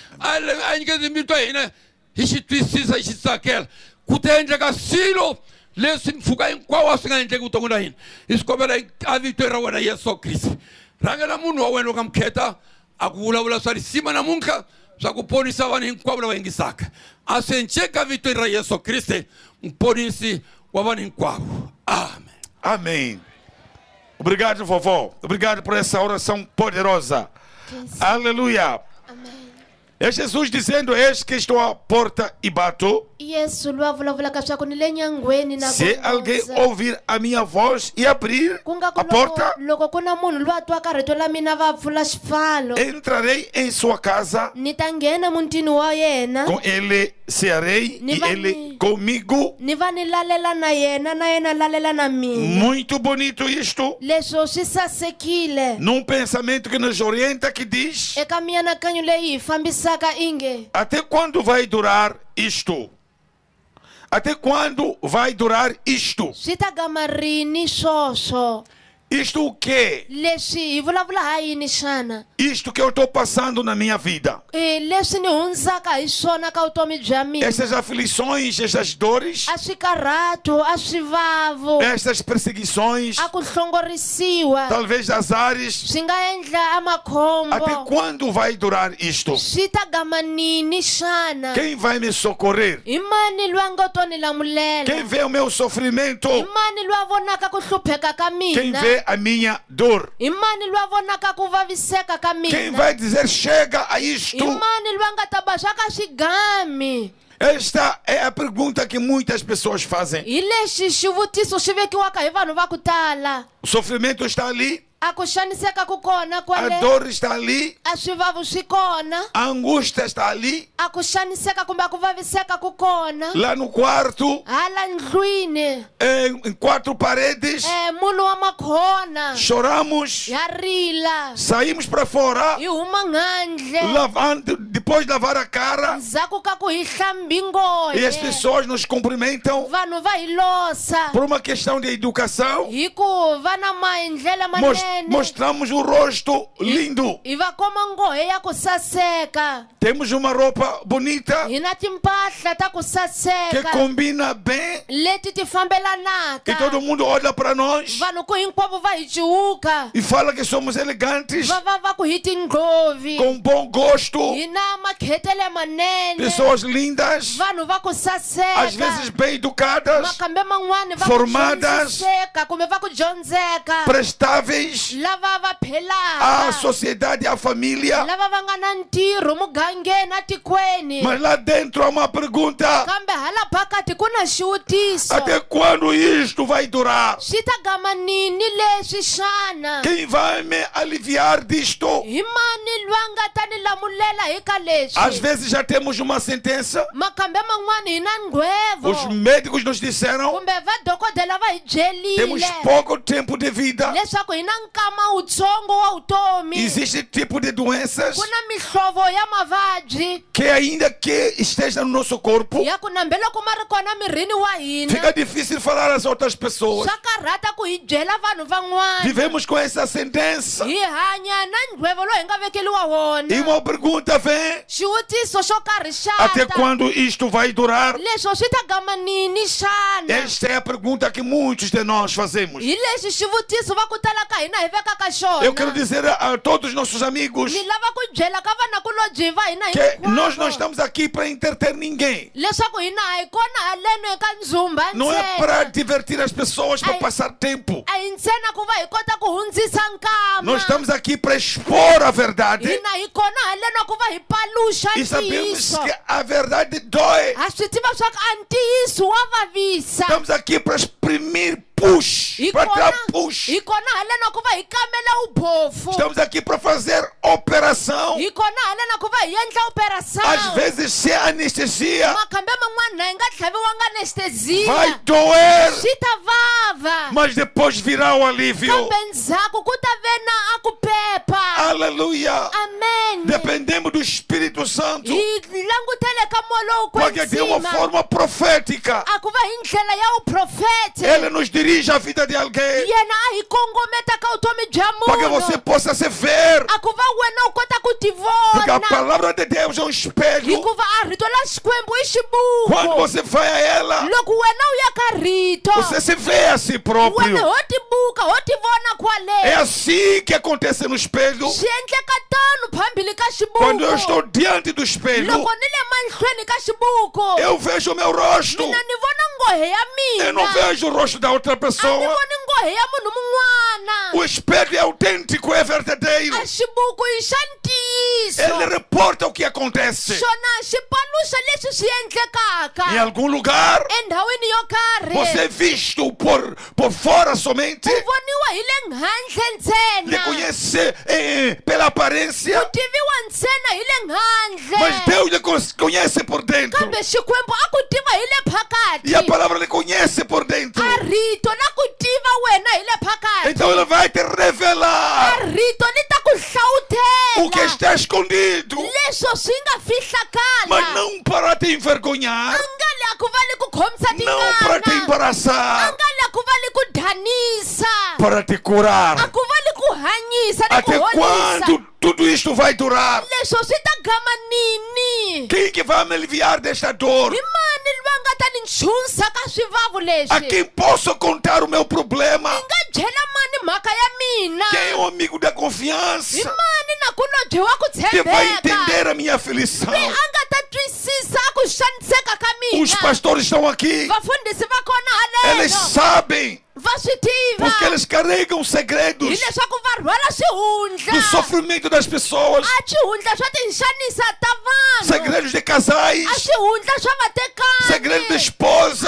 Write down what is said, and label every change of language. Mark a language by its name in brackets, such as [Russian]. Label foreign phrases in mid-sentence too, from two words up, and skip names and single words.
[Tsonga] a nyiketi mito ya hina hi xi twisisa hi xi tsakela ku ta endleka swilo leswi mpfhuka hinkwawo a swi nga endleki vuton'wini ta hina hi swi kombela a vito ra wena Yesu Kriste rhangela munhu wa wena loko amkheta a ku vulavula swa risima namuntlha swa ku ponisa vanhu hinkwavo lava yingisaka a swi enceki ka vito ra Yesu Kriste mponisi wa vanhu hinkwavo amen. [Portuguese] Amém. Obrigado, vovó. Obrigado por essa oração poderosa. Aleluia. Amen. É Jesus dizendo: eis que estou à porta e bato. [Tsonga] Yesu lwa vulavulaka swaku ni le nyangweni na [Portuguese] Se alguém ouvir a minha voz e abrir a porta, [Tsonga] loko ku na munhu lwa twaka rito la mina va pfula xipfalo [Portuguese] entrarei em sua casa, [Tsonga] ni ta nghena mutini wa yena [Portuguese] com ele cearei e ele comigo. [Tsonga] ni va ni lalela na yena lalela na mina. [Portuguese] Muito bonito isto. [Tsonga] Leswo swi sasekile [Portuguese] Num pensamento que nos orienta, que diz: [Tsonga] eka mianakanyo leyi hi fambisaka inge [Portuguese] até quando vai durar isto? Até quando vai durar isto? [Tsonga] swi ta gama rini swoswo. [Portuguese] Isto o quê? [Tsonga] Leswi hi vulavula ha yini xana? [Portuguese] Isto que eu estou passando na minha vida. [Tsonga] Leswi ni hundzaka hi swona ka vutomi bya mina. [Portuguese] Essas aflições, essas dores, [Tsonga] A swikarhato, a swivavo, [Portuguese] essas perseguições, [Tsonga] a ku hlongorisiwa, [Portuguese] talvez azares. [Tsonga] swi nga endla a [Portuguese] Até [Tsonga] makhombo. [Portuguese] quando vai durar isto? [Tsonga] Swi ta gama nini xana? [Portuguese] Quem vai me socorrer? [Tsonga] Hi mani loyi a nga to ni [Portuguese] Quem [Tsonga] lamulela? [Portuguese] vê o meu sofrimento? [Tsonga] Hi mani loyi a vonaka ku hlupheka ka [Portuguese] Quem [Tsonga] mina? [Portuguese] vê a minha dor? [Tsonga] Hi mani loyi a vonaka ku vaviseka ka [Portuguese] Quem [Tsonga] mina? [Portuguese] vai dizer chega a [Tsonga] Hi [Portuguese] isto? [Tsonga] mani loyi a nga ta ba swa ka swigami? [Portuguese] Esta é a pergunta que muitas pessoas fazem. [Tsonga] Hi lexi xivutiso xi vekiwaka hi vanhu va ku tala. [Portuguese] O sofrimento está ali, [Tsonga] A ku xaniseka ku kona a kwale, [Portuguese] dor está ali, [Tsonga] a swivavo swi kona, [Portuguese] a angústia está ali, [Tsonga] a ku xaniseka kumbe a ku vaviseka ku kona. [Portuguese] lá no quarto, [Tsonga] Hala ndlwini [Portuguese] em quatro paredes. [Tsonga] munhu wa makhona [Portuguese] Choramos, [Tsonga] ya rila, [Portuguese] saímos para fora, [Tsonga] hi huma nghandle [Portuguese] lavando, depois de lavar a cara, [Tsonga] ndzhaku ka ku hi hlambi [Portuguese] e as [Tsonga] ngohe. [Portuguese] pessoas nos cumprimentam [Tsonga] Vanhu va hi losa [Portuguese] por uma questão de educação. [Tsonga] hi ku va na maendlelo manene, [Portuguese] Mostramos um rosto lindo, [Tsonga] hi va komba ngohe ya ku saseka, [Portuguese] temos uma roupa bonita [Tsonga] hi na timpahla ta ku [Portuguese] que [Tsonga] saseka [Portuguese] combina bem, [Tsonga] leti ti fambelanaka. [Portuguese] que todo mundo olha para nós [Tsonga] Vanhu ku hinkwavo va hi ciwuka, [Portuguese] e fala que somos elegantes, [Tsonga] va ku hi tinghovi, [Portuguese] com bom gosto, [Tsonga] hi na makhetele manene, [Portuguese] pessoas lindas, [Tsonga] vanhu va ku saseka, [Portuguese] às vezes bem educadas, [Tsonga] makambe man'wani va [Portuguese] formadas, [Tsonga] ku dyondziseka kumbe va ku dyondzeka, [Portuguese] prestáveis [Tsonga] lava va [Portuguese] à [Tsonga] phelaka, [Portuguese] sociedade, à família. [Tsonga] lava va nga na ntirho mugangeni a tikweni. [Portuguese] Mas lá dentro há uma pergunta: [Tsonga] Kambe hala phakati ku na xivutiso, [Portuguese] até quando isto vai durar? [Tsonga] swi ta gama nini leswi xana? [Portuguese] Quem vai me aliviar disto? [Tsonga] Hi mani loyi a nga ta ni lamulela hi ka [Portuguese] Às [Tsonga] leswi? [Portuguese] vezes já temos uma sentença, [Tsonga] Makambe man'wani hi na [Portuguese] os [Tsonga] nghevo [Portuguese] médicos nos disseram: [Tsonga] kumbe vadokodela va hi [Portuguese] temos [Tsonga] byerile [Portuguese] pouco tempo de vida. [Tsonga] leswaku hi na nkama wutsongo wa vutomi. [Portuguese] Existe tipo de doenças [Tsonga] Ku na mihlovo ya mavabyi [Portuguese] que ainda que esteja no nosso corpo, [Tsonga] ya ku nambeloko ma ri kona mirini wa hina, [Portuguese] fica difícil falar às outras pessoas. [Tsonga] swa karhata ku hi byela vanhu van'wana. [Portuguese] Vivemos com essa sentença. [Tsonga] Hi hanya na nghevo lowu hi nga vekeliwa [Portuguese] E [Tsonga] wona. [Portuguese] uma pergunta vem: [Tsonga] Xivutiso xo karhi [Portuguese] até [Tsonga] xata, [Portuguese] quando isto vai durar? [Tsonga] leswo swi ta gama nini xana? [Portuguese] Esta é a pergunta que muitos de nós fazemos. [Tsonga] Hi leswi xivutiso va ku tala ka hina hi vekaka xona. [Portuguese] Eu quero dizer a todos os nossos amigos [Tsonga] Ni lava ku byela ka vanakulobye va hina [Portuguese] que nós não [Tsonga] hinkwavo [Portuguese] estamos aqui para entreter ninguém. [Tsonga] leswaku hina a hi kona haleno eka ndzumba [Portuguese] Não é para [Tsonga] ntsena, [Portuguese] divertir as pessoas, para Ai. passar tempo. [Tsonga] a hi ntsena ku va hi kota ku hundzisa nkama. [Portuguese] Nós estamos aqui para expor a verdade [Tsonga] Hina hi kona haleno ku va hi paluxa [Portuguese] e sabemos [Tsonga] ntiyiso. [Portuguese] que a verdade dói. [Tsonga] Ha swi tiva swa ku a ntiyiso wa vavisa. [Portuguese] Estamos aqui para exprimir push, [Tsonga] Hi [Portuguese] para dar [Tsonga] kona [Portuguese] push. [Tsonga] hi kona haleno ku va hi kamela ubofu. [Portuguese] Estamos aqui para fazer operação. [Tsonga] Hi kona haleno ku va hi endla operação. [Portuguese] Às vezes sem anestesia [Tsonga] Makambe man'wana na hi nga tlhaviwanga anestesia. [Portuguese] vai doer, [Tsonga] Swi ta vava. [Portuguese] mas depois virá o alívio. [Tsonga] Kambe ndzhaku ku ta ve na a ku pepa. [Portuguese] Aleluia. Amen. Dependemos do Espírito Santo, [Tsonga] Hi langutele ka moya lowu [Portuguese] porque de uma [Tsonga] kwetsima. [Portuguese] forma profética [Tsonga] A ku va hi ndlela ya vuprofete. [Portuguese] Ele nos dirige a vida de alguém, [Tsonga] Yena a hi kongometa ka vutomi bya [Portuguese] para que você [Tsonga] munhu. [Portuguese] possa se ver, [Tsonga] A ku va wena u kota ku ti [Portuguese] porque a [Tsonga] vona. [Portuguese] palavra de Deus é um espelho. [Tsonga] Hikuva a rito la xikwembu i [Portuguese] Quando [Tsonga] xibuku. [Portuguese] você vai a ela, [Tsonga] Loko wena u ya ka rito, [Portuguese] você se vê a si [Tsonga] wena [Portuguese] próprio. [Tsonga] ho ti buka ho ti vona [Portuguese] É [Tsonga] kwale. [Portuguese] assim que acontece no espelho. [Tsonga] Swi endleka tano phambili ka [Portuguese] Quando eu [Tsonga] xibuku. [Portuguese] estou diante do espelho, [Tsonga] Loko ni le mahlweni ka xibuku, [Portuguese] eu vejo o meu rosto. [Tsonga] mina ni vona ngohe ya [Portuguese] Eu não [Tsonga] mina. [Portuguese] vejo o rosto da outra [Tsonga] A ni [Portuguese] pessoa. [Tsonga] voni ngohe ya munhu mun'wana. [Portuguese] O espelho é autêntico, é verdadeiro. [Tsonga] A xibuku i xa ntiyiso [Portuguese] Ele reporta o que acontece. [Tsonga] xona xi paluxa leswi swi endlekaka [Portuguese] Em algum lugar, [Tsonga] endhawini yo karhi [Portuguese] você é visto por fora somente. [Tsonga] u voniwa hi le handle [Portuguese] Lhe [Tsonga] ntsena [Portuguese] conhece pela aparência. [Tsonga] u tiviwa ntsena hi le handle [Portuguese] Mas Deus lhe conhece por dentro. [Tsonga] kambe xikwembu a ku tiva hi le [Portuguese] E a [Tsonga] phakati [Portuguese] palavra lhe conhece por dentro. [Tsonga] a rito na ku tiva wena hi le phakati [Portuguese] Então ele vai te [Tsonga] a [Portuguese] revelar [Tsonga] rito ni ta ku [Portuguese] o que [Tsonga] hlawutela [Portuguese] está escondido. [Tsonga] leswo swi nga fihlakala [Portuguese] Mas não para te envergonhar. [Tsonga] a nga le a ku va li ku khomisa [Portuguese] Não para te [Tsonga] tingana a [Portuguese] embaraçar. [Tsonga] nga le a ku va li ku dhanisa [Portuguese] Para te [Tsonga] a [Portuguese] curar. [Tsonga] ku va li ku hanyisa ni ku [Portuguese] Até [Tsonga] horisa [Portuguese] quando tudo isto vai durar? [Tsonga] leswo swi ta gama nini [Portuguese] Quem que vai me aliviar desta dor? [Tsonga] hi mani loyi a nga ta ni nchusa ka swivavu [Portuguese] A [Tsonga] leswi [Portuguese] quem posso contar o meu problema? [Tsonga] ni nga byela mani mhaka ya mina [Portuguese] Quem é o amigo da [Tsonga] hi [Portuguese] confiança? [Tsonga] mani nakulobye wa ku [Portuguese] Que vai [Tsonga] tshembeka [Portuguese] entender a minha aflição? [Tsonga] loyi a nga ta twisisa ku xaniseka ka [Portuguese] Os [Tsonga] mina [Portuguese] pastores estão aqui. [Tsonga] vafundhisi va kona [Portuguese] Eles [Tsonga] haleno [Portuguese] sabem. [Tsonga] va swi tiva [Portuguese] Porque eles carregam segredos [Tsonga] hileswaku va rhwala swihundla [Portuguese] do sofrimento das pessoas. [Tsonga] a swihundla swa tinxanisa ta vanhu [Portuguese] Segredos de casais. [Tsonga] a swihundla swa [Portuguese] Segredo da [Tsonga] vatekani [Portuguese] esposa.